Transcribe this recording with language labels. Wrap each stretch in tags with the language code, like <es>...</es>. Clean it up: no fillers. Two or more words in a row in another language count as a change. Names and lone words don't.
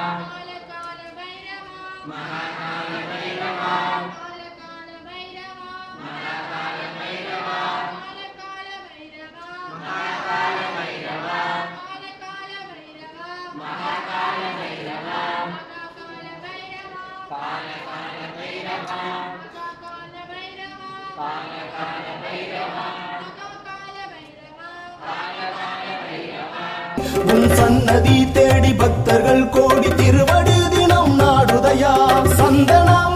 <hi>महाकाल भैरव महाकाल भैरव महाकाल भैरव महाकाल भैरव काल काल भैरव काल काल भैरव काल काल भैरव</hi> <ta>உன் சன்னதி தேடி பக்தர்கள் கோடி திருவடி தினம் நாடுதையா சந்தன</ta>